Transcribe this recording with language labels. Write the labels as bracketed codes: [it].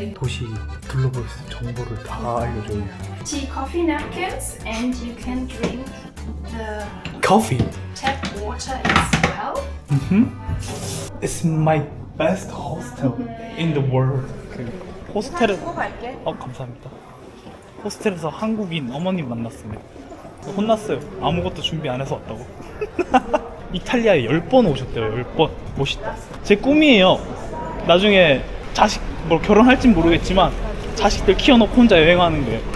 [ko] 도시 글로벌 정보를 다 알려줘요. [en] Tea coffee napkins and you can drink the Coffee. tap water as well. It's my best hostel in the world. [ko] 그 호스텔에서 감사합니다. 호스텔에서 한국인 어머님 만났습니다. 혼났어요. 아무것도 준비 안 해서 왔다고. 이탈리아에 10번 오셨대요. 10번. 멋있다. 제 꿈이에요. 나중에 자식 결혼할진 모르겠지만 자식들 키워놓고 혼자 여행하는 게.